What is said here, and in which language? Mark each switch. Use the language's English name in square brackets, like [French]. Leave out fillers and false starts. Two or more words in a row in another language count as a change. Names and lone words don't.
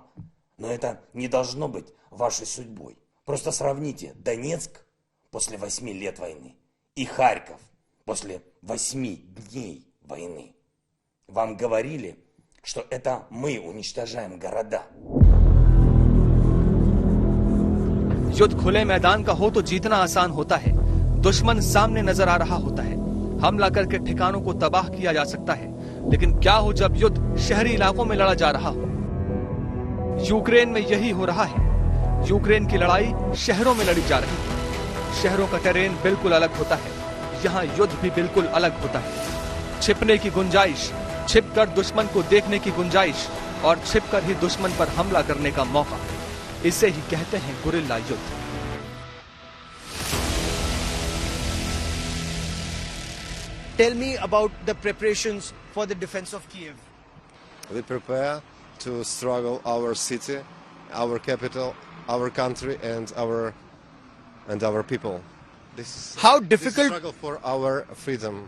[Russian] Но это не должно быть вашей судьбой. Просто сравните Донецк после 8 лет войны и Харьков после 8 дней войны. Вам говорили, что это мы уничтожаем города. [Hindi] युद्ध खुले मैदान का हो तो जीतना आसान होता है। दुश्मन सामने नजर आ रहा होता है, हमला करके ठिकानों को तबाह किया जा सकता है। लेकिन क्या हो जब युद्ध शहरी इलाकों में लड़ा जा रहा हो? यूक्रेन में यही हो रहा है। यूक्रेन की लड़ाई शहरों में लड़ी जा रही है। शहरों का टेरेन बिल्कुल अलग होता है, यहाँ युद्ध भी बिल्कुल अलग होता है। छिपने की गुंजाइश, छिपकर दुश्मन को देखने की गुंजाइश, और छिपकर ही दुश्मन पर हमला करने का मौका, इसे ही कहते हैं गुरिल्ला युद्ध। [English] Tell me about the preparations for the defense of Kiev. We prepare to struggle our city, our capital, our country, and our people. How difficult? This struggle for our freedom.